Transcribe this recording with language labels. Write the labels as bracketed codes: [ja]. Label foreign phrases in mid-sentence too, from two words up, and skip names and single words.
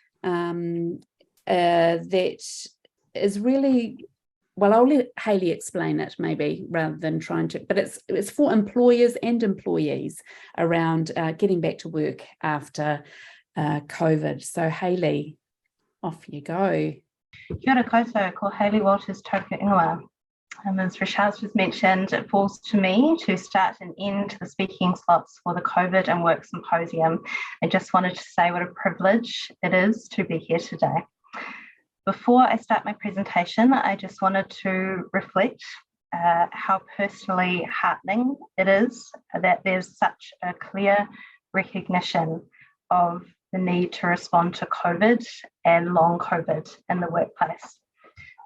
[en] that is really, well, I'll let Hayley explain it maybe rather than trying to, but it's for employers and employees around getting back to work after COVID. So Hayley, off you go. [mi] Kia ora koutou, ko Hayley Wolters toku ingoa. [en] As Rashaz just mentioned, it falls to me to start and end the speaking slots for the COVID and Work Symposium. I just wanted to say what a privilege it is to be here today. Before I start my presentation, I just wanted to reflect how personally heartening it is that there's such a clear recognition of the need to respond to COVID and long COVID in the workplace.